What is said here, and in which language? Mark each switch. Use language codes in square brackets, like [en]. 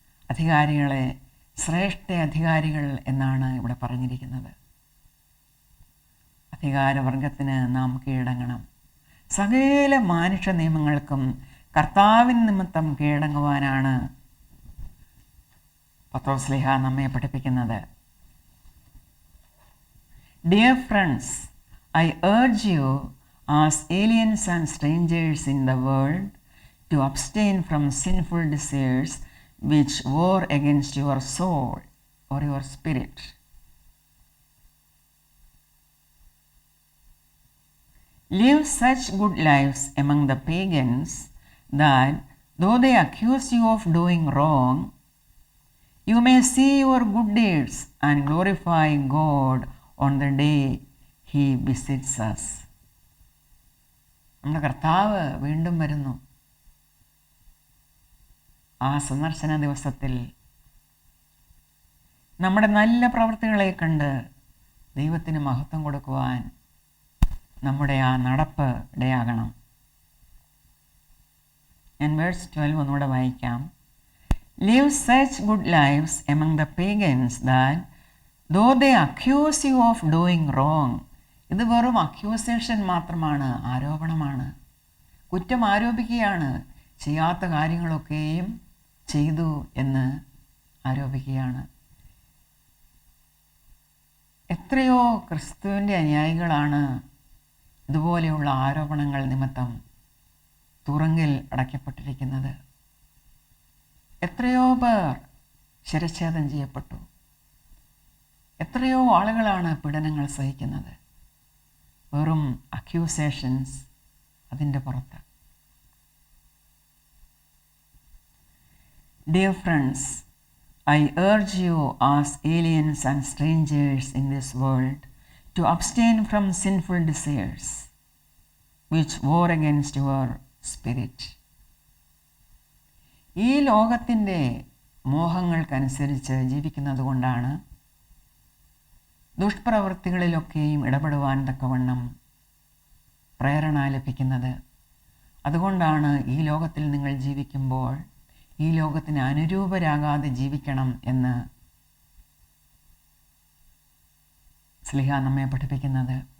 [ml] അധികാരികളെ ശ്രേഷ്ഠ അധികാരികൾ എന്നാണ് ഇവിടെ പറഞ്ഞിരിക്കുന്നത്. അധികാരവർഗത്തിന് നാം കീഴടങ്ങണം. സകല മാനുഷ നിയമങ്ങൾക്കും കർത്താവിൻ നിമിത്തം കീഴടങ്ങുവാനാണ് പത്രോസ്ലീഹ നമ്മെ പഠിപ്പിക്കുന്നത്. [en] Dear friends, I urge you as aliens and strangers in the world to abstain from sinful desires which war against your soul or your spirit. Live such good lives among the pagans that though they accuse you of doing wrong, you may see your good deeds and glorify God on the day He visits us. [ml] നമ്മുടെ കർത്താവ് വീണ്ടും വരുന്നു. ആ സന്ദർശന ദിവസത്തിൽ നമ്മുടെ നല്ല പ്രവൃത്തികളെ കണ്ട് ദൈവത്തിന് മഹത്വം കൊടുക്കുവാൻ നമ്മുടെ ആ നടപ്പ് ഇടയാകണം. ഞാൻ വേഴ്സ് 12 ഒന്നുകൂടെ വായിക്കാം. [en] Live such good lives among the pagans that though they accuse you of doing wrong. [ml] ഇത് വെറും അക്യൂസേഷൻ മാത്രമാണ്, ആരോപണമാണ്. കുറ്റം ആരോപിക്കുകയാണ്. ചെയ്യാത്ത കാര്യങ്ങളൊക്കെയും ചെയ്തു എന്ന് ആരോപിക്കുകയാണ്. എത്രയോ ക്രിസ്തുവിൻ്റെ അനുയായികളാണ് ഇതുപോലെയുള്ള ആരോപണങ്ങൾ നിമിത്തം തുറങ്കിൽ അടയ്ക്കപ്പെട്ടിരിക്കുന്നത്. എത്രയോ പേർ ശിരച്ഛേദം ചെയ്യപ്പെട്ടു. എത്രയോ ആളുകളാണ് പീഡനങ്ങൾ സഹിക്കുന്നത്. വെറും അക്യൂസേഷൻസ് അതിൻ്റെ പുറത്ത്. [en] Dear friends, I urge you as aliens and strangers in this world to abstain from sinful desires which war against your spirit. [ml] ഈ ലോകത്തിൻ്റെ മോഹങ്ങൾക്കനുസരിച്ച് ജീവിക്കുന്നത് കൊണ്ടാണ് ദുഷ്പ്രവൃത്തികളിലൊക്കെയും ഇടപെടുവാൻ തക്കവണ്ണം പ്രേരണ ലഭിക്കുന്നത്. അതുകൊണ്ടാണ് ഈ ലോകത്തിൽ നിങ്ങൾ ജീവിക്കുമ്പോൾ ഈ ലോകത്തിന് അനുരൂപരാകാതെ ജീവിക്കണം എന്ന് സ്ലിഹ നമ്മെ പഠിപ്പിക്കുന്നത്.